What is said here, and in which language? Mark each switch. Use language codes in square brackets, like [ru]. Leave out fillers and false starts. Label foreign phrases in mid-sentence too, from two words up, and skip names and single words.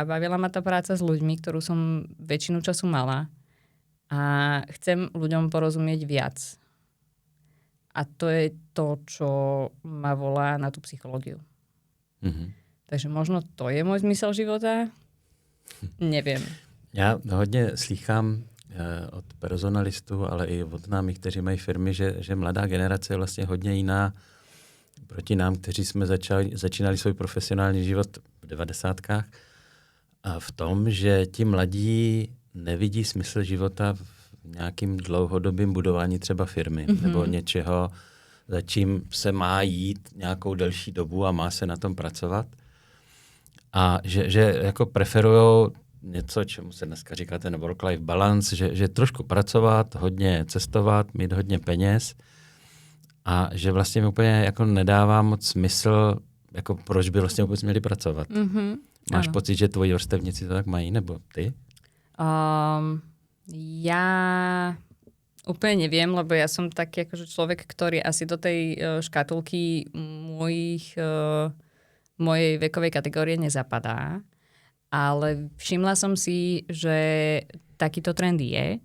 [sk] Bavila ma tá práca s ľuďmi, ktorú som väčšinu času mala. A chcem ľuďom porozumieť viac. A to je to, čo ma volá na tú psychológiu. Mm-hmm. Takže možno to je môj zmysel života? Neviem. [cs] Já hodně slýchám od personalistů, ale i od známých, kteří mají firmy, že mladá generace je vlastně hodně jiná proti nám, kteří jsme začínali svůj profesionální život v 90kách. A v tom, že ti mladí nevidí smysl života v nějakým dlouhodobým budování třeba firmy nebo něčeho, za čím se má jít nějakou delší dobu a má se na tom pracovat. A že jako preferujou něco, čemu se dneska říká ten [en] work-life balance, [cs] že trošku pracovat, hodně cestovat, mít hodně peněz a že vlastně mi úplně jako nedává moc smysl, jako proč by vlastně vůbec měli pracovat. Mm-hmm. Máš ano. Pocit, že tvoji vrstevníci to tak mají, nebo ty? [sk] Ja úplne neviem, lebo ja som taký akože človek, ktorý asi do tej škatulky mojej vekovej kategórie nezapadá. Ale všimla som si, že takýto trend je.